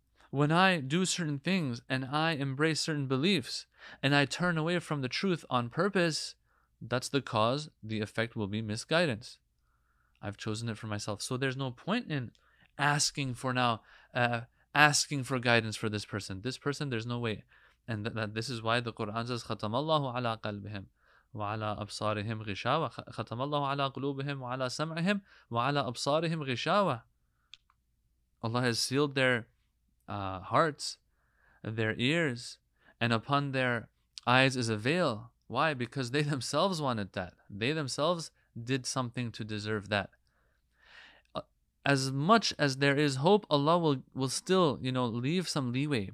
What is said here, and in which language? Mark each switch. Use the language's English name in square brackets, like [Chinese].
[English] When I do certain things and I embrace certain beliefs and I turn away from the truth on purpose, that's the cause. The effect will be misguidance. I've chosen it for myself. So there's no point in asking for asking for guidance for this person. This person, there's no way. And this is why the Quran says, [Arabic] خَتَمَ اللَّهُ عَلَىٰ قَلْبِهِمْ وَعَلَىٰ أَبْصَارِهِمْ غِشَاوَةٌ خَتَمَ اللَّهُ عَلَىٰ قُلُوبِهِمْ وَعَلَىٰ سَمْعِهِمْ وَعَلَىٰ أَبْصَارِهِمْ غِشَاوَةٌ. [English] Allah has sealed their hearts, their ears, and upon their eyes is a veil. Why? Because they themselves wanted that. They themselves did something to deserve that. As much as there is hope, Allah will still, leave some leeway.